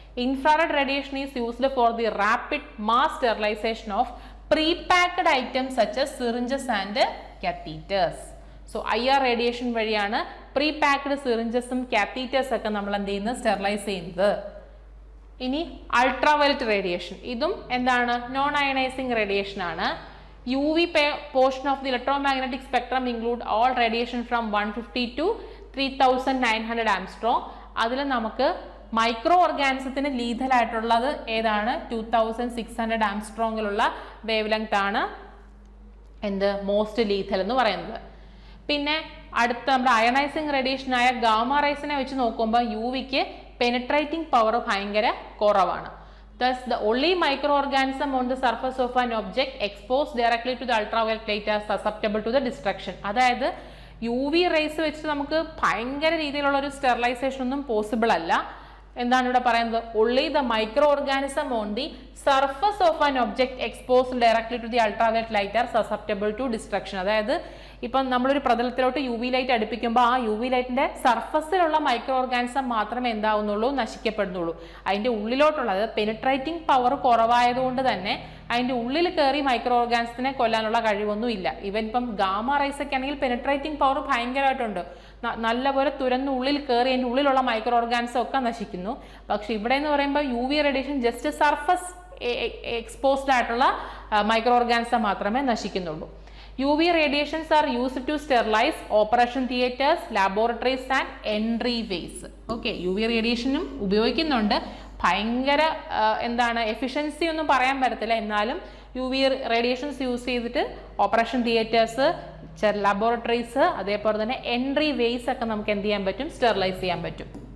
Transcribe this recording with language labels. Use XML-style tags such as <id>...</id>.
<en>Infrared radiation is used for the rapid mass sterilisation of prepacked items such as syringes and catheters.</en> <ml>So IR radiation വഴിയാണ് പ്രീപാക്ഡ് സിറിഞ്ചസും കാത്തീറ്റേഴ്സ് ഒക്കെ നമ്മൾ എന്ത് ചെയ്യുന്നത്, sterilise ചെയ്യുന്നത്. ഇനി അൾട്രാവയലറ്റ് റേഡിയേഷൻ, ഇതും എന്താണ്, നോൺ അയണൈസിങ് റേഡിയേഷൻ ആണ്.</ml> <en>UV portion of the electromagnetic spectrum include all radiation from 150 to 3900 Angstrom.</en> <ml>അതിൽ നമുക്ക് മൈക്രോ ഓർഗാനിസത്തിന് ലീഥൽ ആയിട്ടുള്ളത് ഏതാണ്, 2600 ആംസ്ട്രോങ്ങിലുള്ള വേവ് ലെങ്ത് ആണ് എന്ത്, മോസ്റ്റ് ലീഥൽ എന്ന് പറയുന്നത്. പിന്നെ അടുത്ത നമ്മുടെ അയണൈസിങ് റേഡിയേഷൻ ആയ ഗാമ റൈസിനെ വെച്ച് നോക്കുമ്പോൾ UVക്ക് പെനിട്രേറ്റിംഗ് പവർ ഭയങ്കര കുറവാണ്.</ml> <en>Thus, the only microorganism on the surface of an object exposed directly to the ultraviolet light are susceptible to the destruction.</en> <ml>അതായത് UV റേസ് വെച്ച് നമുക്ക് ഭയങ്കര രീതിയിലുള്ള ഒരു സ്റ്റെറിലൈസേഷൻ ഒന്നും പോസിബിൾ അല്ല. എന്താണ് ഇവിടെ പറയുന്നത്,</ml> <en>only the microorganism on the surface of an object exposed directly to the ultraviolet light are susceptible to destruction.</en> <ml>അതായത് ഇപ്പം നമ്മളൊരു പ്രതലത്തിലോട്ട് UV ലൈറ്റ് അടുപ്പിക്കുമ്പോൾ ആ UV ലൈറ്റിന്റെ സർഫസിലുള്ള മൈക്രോ ഓർഗാനിസം മാത്രമേ എന്താവുന്നുള്ളൂ, നശിക്കപ്പെടുന്നുള്ളൂ. അതിന്റെ ഉള്ളിലോട്ടുള്ള, അതായത് പെനിട്രേറ്റിംഗ് പവർ കുറവായതുകൊണ്ട് തന്നെ അതിന്റെ ഉള്ളിൽ കയറി മൈക്രോ ഓർഗാനിസത്തിനെ കൊല്ലാനുള്ള കഴിവൊന്നും ഇല്ല. ഇവൻ ഇപ്പം ഗാമ റൈസ് ഒക്കെ ആണെങ്കിൽ പെനിട്രേറ്റിംഗ് പവർ ഭയങ്കരമായിട്ടുണ്ട്, നല്ലപോലെ തുരന്ന് ഉള്ളിൽ കയറി അതിന്റെ ഉള്ളിലുള്ള മൈക്രോ ഓർഗാനിസം ഒക്കെ നശിക്കുന്നു. പക്ഷെ ഇവിടെ എന്ന് പറയുമ്പോൾ UV radiation just surface exposed ആയിട്ടുള്ള മൈക്രോ ഓർഗാനിസം മാത്രമേ നശിക്കുന്നുള്ളൂ.</ml> <en>UV radiations are used to sterilize operation theaters, laboratories and entryways.</en> <ml>Okay, UV റേഡിയേഷനും ഉപയോഗിക്കുന്നുണ്ട്. ഭയങ്കര എന്താണ്, എഫിഷ്യൻസി ഒന്നും പറയാൻ പറ്റത്തില്ല. എന്നാലും UV റേഡിയേഷൻസ് യൂസ് ചെയ്തിട്ട് ഓപ്പറേഷൻ തിയേറ്റേഴ്സ്, ലബോറട്ടറീസ്, അതേപോലെ തന്നെ എൻട്രി വേസ് ഒക്കെ നമുക്ക് എന്ത് ചെയ്യാൻ പറ്റും, സ്റ്റെറിലൈസ് ചെയ്യാൻ പറ്റും.</ml>